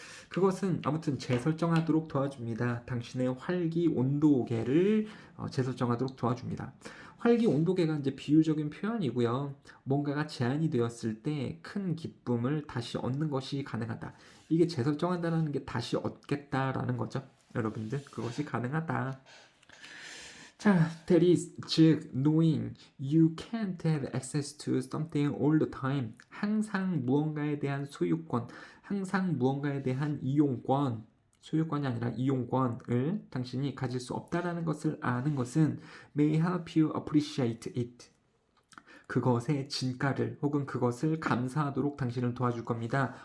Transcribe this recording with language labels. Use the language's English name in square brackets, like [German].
[Korean] 그것은 아무튼 재설정하도록 도와줍니다. 당신의 활기 온도계를 재설정하도록 도와줍니다. 활기온도계가 이제 비유적인 표현이고요. 뭔가가 제한이 되었을 때 큰 기쁨을 다시 얻는 것이 가능하다. 이게 재설정한다는 게 다시 얻겠다라는 거죠. 여러분들 그것이 가능하다. 자, [English] that is, [Korean] 즉, [English] knowing you can't have access to something all the time. [Korean] 항상 무언가에 대한 소유권, 항상 무언가에 대한 이용권, 소유권이 아니라 이용권을 당신이 가질 수 없다라는 것을 아는 것은 [English] may help you appreciate it. [Korean] 그것의 진가를 혹은 그것을 감사하도록 당신을 도와줄 겁니다.